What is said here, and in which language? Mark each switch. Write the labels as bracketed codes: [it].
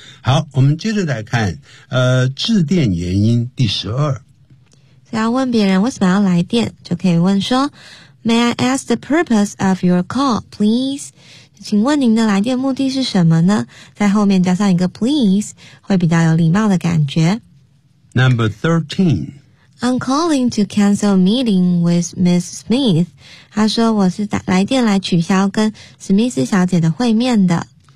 [zh] 好我们接着来看致电原因第十二。只要问别人为什么要来电就可以问说 [en] May I ask the purpose of your call, please? [zh] 请问您的来电目的是什么呢在后面加上一个 please, 会比较有礼貌的感觉。 [en] Number 13. I'm calling to cancel a meeting with Miss Smith. [zh] 他说我是来电来取消跟史密斯小姐的会面的。